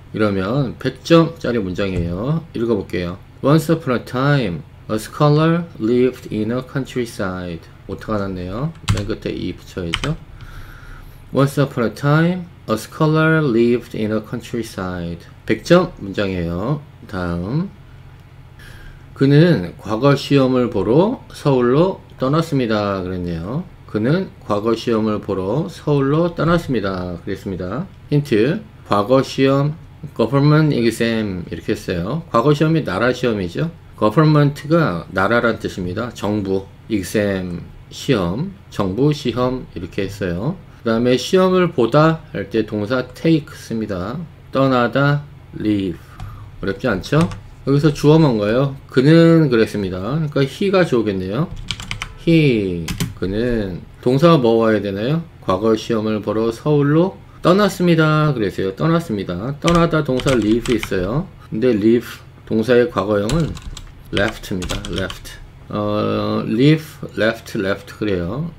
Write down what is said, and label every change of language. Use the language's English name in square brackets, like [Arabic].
[Korean] 이러면 100점짜리 문장이에요. 읽어볼게요. [English] Once upon a time, a scholar lived in a countryside. [Korean] 오타가 났네요. 맨 끝에 이 붙여야죠. [English] Once upon a time, a scholar lived in a countryside. [Korean] 100점 문장이에요. 다음. 그는 과거 시험을 보러 서울로 떠났습니다. 그랬네요. 그는 과거 시험을 보러 서울로 떠났습니다. 그랬습니다. 힌트. 과거 시험 government exam 이렇게 했어요. 과거 시험이 나라 시험이죠. government가 나라란 뜻입니다. 정부, exam 시험, 정부 시험 이렇게 했어요. 그 다음에 시험을 보다 할 때 동사 take 씁니다. 떠나다, leave. 어렵지 않죠? 여기서 주어 뭔가요? 그는 그랬습니다. 그러니까 he가 주어겠네요. [English] he. [Korean] 그는 동사가 뭐 와야 되나요? 과거 시험을 보러 서울로 떠났습니다. 그랬어요. 떠났습니다. 떠나다 동사 leave 있어요. 근데 leave 동사의 과거형은 left입니다. [English] left. leave, left [Korean] 그래요.